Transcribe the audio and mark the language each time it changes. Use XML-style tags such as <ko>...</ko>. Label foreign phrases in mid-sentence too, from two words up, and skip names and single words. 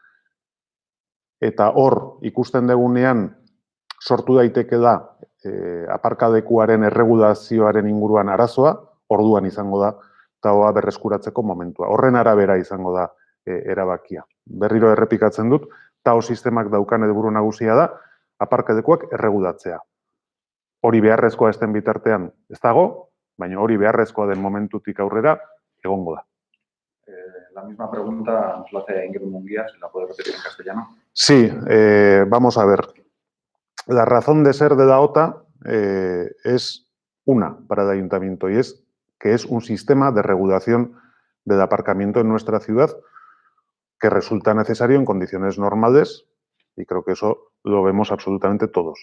<eu>Eta hor ikusten dugunean sortu daiteke da aparkalekuaren erregulazioaren inguruan arazoa, orduan izango da TAOa berreskuratzeko momentua. Horren arabera izango da erabakia. Berriro errepikatzen dut, TAO sistemak daukan helburu nagusia da aparkalekuak erregulatzea. Hori beharrezkoa ez den bitartean ez dago, baina hori beharrezkoa den momentutik aurrera egongo da.</eu> <es>La misma pregunta nos la hace Ingrid Munguía, si la puede repetir en castellano. Sí, vamos a ver. La razón de ser de la OTA es una para el ayuntamiento, y es que es un sistema de regulación del aparcamiento en nuestra ciudad que resulta necesario en condiciones normales, y creo que eso lo vemos absolutamente todos.</es>